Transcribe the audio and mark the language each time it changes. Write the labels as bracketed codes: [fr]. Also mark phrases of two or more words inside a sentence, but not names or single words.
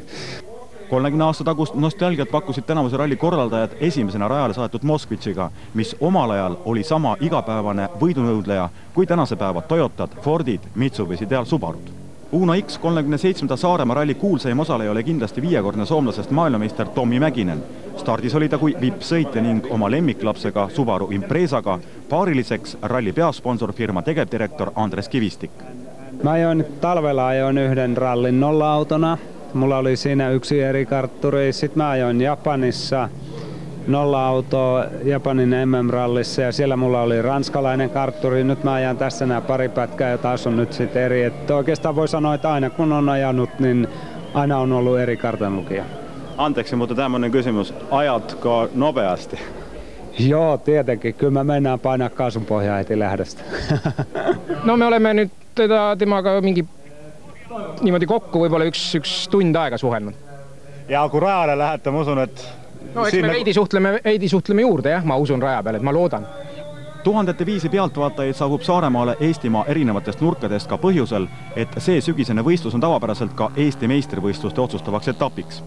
[et] 30 aasta tagust nostalgiat pakkusid tänavuse ralli korraldajad esimesena rajale saadetud Moskvitšiga, mis omal ajal oli sama igapäevane võidunõudleja kui tänase päeva Toyotad, Fordid, Mitsubishi ja Subarud. Uno X 37. Saaremaa ralli kuulsaim osaleja oli kindlasti 5-kordne soomlasest maailmameister Tommi Mäkinen. Stardis oli ta kui vippsõitja ning oma lemmiklapsega Subaru Imprezaga, paariliseks ralli peasponsor firma tegevdirektor Andres Kivistik. [fi] Mä ajoin talvella yhden rallin nolla-autona. Mulla oli siinä yksi eri kartturi. Sitten mä ajoin Japanissa nolla-auto Japanin MM-rallissa ja siellä mulla oli ranskalainen kartturi. Nyt mä ajan tässä nämä pari pätkää ja taas on nyt sitten eri. Että oikeastaan voi sanoa, että aina kun on ajanut, niin aina on ollut eri kartanlukija. Anteeksi, mutta tämmöinen kysymys. Ajatko nopeasti? Joo, tietenkin. Kyllä mä mennään painaa kaasun pohjaa heti lähdöstä. [et] No me olemme nyt temaga mingi niimoodi kokku võib-olla üks tund aega suhelnud. Ja kui rajale lähete, ma usun, et... No eks me veidi suhtleme juurde, jah, ma usun raja peal, et ma loodan. Tuhandete viisi pealtvaatajaid saabub Saaremaale Eestimaa erinevatest nurkadest ka põhjusel, et see sügisene võistlus on tavapäraselt ka Eesti meistrivõistluste otsustavaks etapiks.